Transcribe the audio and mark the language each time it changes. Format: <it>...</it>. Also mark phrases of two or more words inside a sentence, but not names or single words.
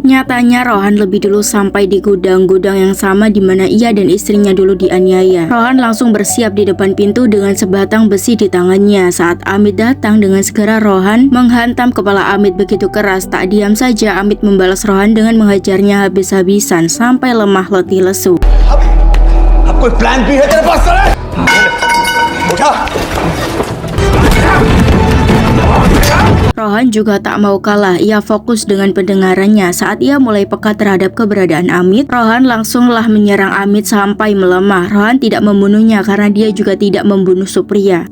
<id>Nyatanya Rohan lebih dulu sampai di gudang yang sama di mana ia dan istrinya dulu dianiaya. teraniaya. Rohan langsung bersiap di depan pintu dengan sebatang besi di tangannya. Saat Amit datang, dengan segera Rohan menghantam kepala Amit begitu keras. Tak diam saja, Amit membalas Rohan dengan menghajarnya habis-habisan sampai lemah letih lesu.</id> <hi>अब कोई प्लान भी है तेरे पास साले? उठा</hi> <id>Rohan juga tak mau kalah, ia fokus dengan pendengarannya. Saat ia mulai peka terhadap keberadaan Amit, Rohan langsunglah menyerang Amit sampai melemah. Rohan tidak membunuhnya karena dia juga tidak membunuh Supriya.</id>